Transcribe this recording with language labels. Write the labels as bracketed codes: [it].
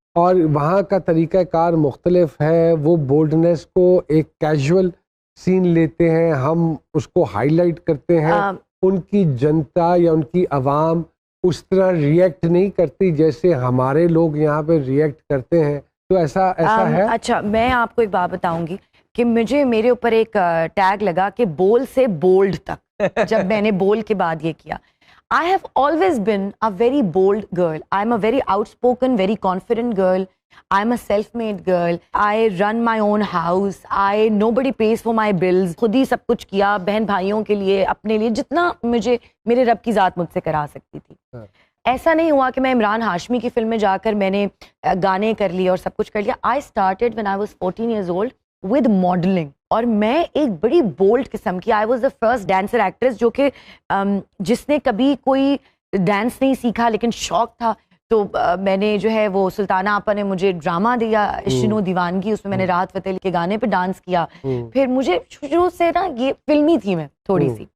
[ur] اور وہاں کا طریقہ کار مختلف ہے، وہ بولڈنس کو ایک کیجول سین لیتے ہیں، ہم اس کو ہائی لائٹ کرتے ہیں، ان کی جنتا یا ان کی عوام اس طرح ریئیکٹ نہیں کرتی جیسے ہمارے لوگ یہاں پہ ریئیکٹ کرتے ہیں. تو ایسا ہے. اچھا، میں آپ کو ایک بات بتاؤں گی کہ میرے اوپر ایک ٹیگ لگا کہ بول سے بولڈ تک، جب میں نے بول کے بعد یہ کیا. [en] I have always been a very bold girl. I'm a very outspoken, very confident girl. I'm a self-made girl. I run my own house. Nobody pays for my bills. [ur] خود ہی سب کچھ کیا، بہن بھائیوں کے لیے، اپنے لیے، جتنا مجھے میرے رب کی ذات مجھ سے کرا سکتی تھی. ایسا نہیں ہوا کہ میں عمران ہاشمی کی فلم میں جا کر میں نے گانے کر لیے اور سب کچھ کر لیا. [en] I started when I was 14 years old with modeling. [ur] اور میں ایک بڑی بولڈ قسم کی، [en] I was the first dancer actress [ur] جو کہ جس نے کبھی کوئی ڈانس نہیں سیکھا لیکن شوق تھا. تو میں نے جو ہے وہ سلطانہ آپا نے مجھے ڈرامہ دیا عشق و دیوانگی، اس میں میں نے راحت فتح علی کے گانے پہ ڈانس کیا. پھر مجھے شروع سے نا یہ فلمی تھی میں تھوڑی سی.